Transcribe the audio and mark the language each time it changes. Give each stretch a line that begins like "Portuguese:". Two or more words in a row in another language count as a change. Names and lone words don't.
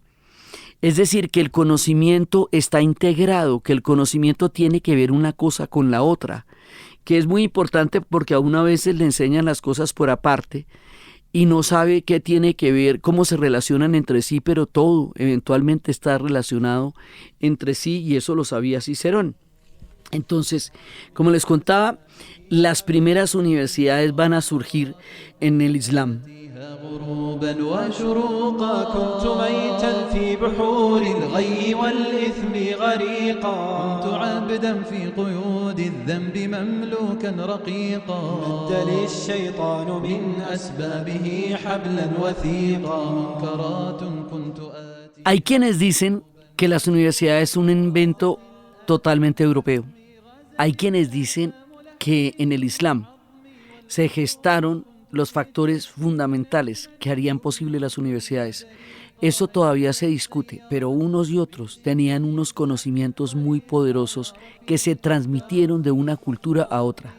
Spanish: Es decir, que el conocimiento está integrado, que el conocimiento tiene que ver una cosa con la otra, que es muy importante porque a una veces le enseñan las cosas por aparte y no sabe qué tiene que ver, cómo se relacionan entre sí, pero todo eventualmente está relacionado entre sí y eso lo sabía Cicerón. Entonces, como les contaba, las primeras universidades van a surgir en el Islam.
Arabic: غروبا وشروقا كنت ميتا في بحور الغي والإثم غريقا كنت عبدا في قيود الذنب مملوكا رقيقا مد لي الشيطان من أسبابه حبلا وثيقا منكرات كنت آتي.
Spanish: Hay quienes dicen que las universidades son un invento totalmente europeo. Hay quienes dicen que en el Islam se gestaron los factores fundamentales que harían posible las universidades. Eso todavía se discute, pero unos y otros tenían unos conocimientos muy poderosos que se transmitieron de una cultura a otra.